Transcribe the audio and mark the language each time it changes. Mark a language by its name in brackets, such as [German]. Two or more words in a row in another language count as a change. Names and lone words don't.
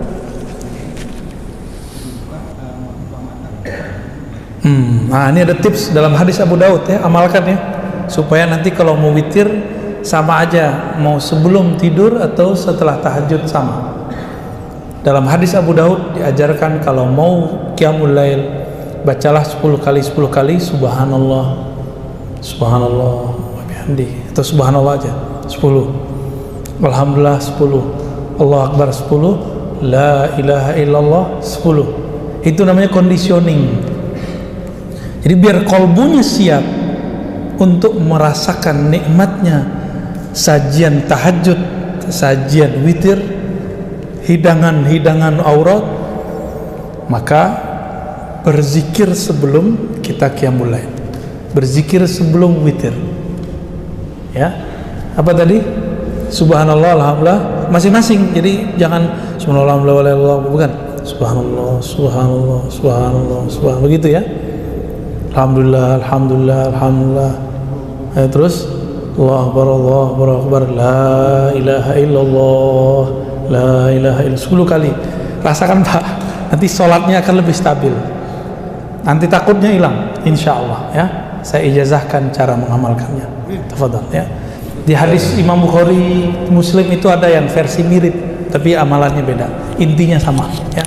[Indonesian] Nah ini ada tips dalam hadis Abu Daud ya, amalkan ya, supaya nanti kalau mau witir sama aja, mau sebelum tidur atau setelah tahajud sama. Dalam hadis Abu Daud diajarkan kalau mau [Arabic] قيام الليل, [Indonesian] bacalah 10 kali [Arabic] سبحان الله، سبحان الله وبحمده, [Indonesian] atau subhanallah aja 10, alhamdulillah 10, [Arabic] الله أكبر [Indonesian] 10, [Arabic] لا إله إلا الله [Indonesian] 10. Itu namanya conditioning. Jadi biar kolbunya siap untuk merasakan nikmatnya sajian tahajud, sajian witir, hidangan-hidangan aurat, maka berzikir sebelum kita [Arabic] قيام الليل, [Indonesian] berzikir sebelum witir. Ya, apa tadi? [Arabic] سبحان الله، الحمد لله, [Indonesian] masing-masing. Jadi jangan [Arabic] سبحان الله، الحمد لله, [Indonesian] bukan. [Arabic] سبحان الله، سبحان الله، سبحان الله، سبحان الله, [Indonesian] begitu ya. [Arabic] الحمد لله، الحمد لله، الحمد لله. Terus الله أكبر، الله أكبر، لا إله إلا الله، لا إله إلا الله 10 kali. [Indonesian] Rasakan Pak, nanti sholatnya akan lebih stabil, nanti takutnya hilang insyaallah ya. Saya ijazahkan cara mengamalkannya. Tafadhal ya. Di hadis Imam Bukhari, Muslim itu ada yang versi mirip tapi amalannya beda, intinya sama ya.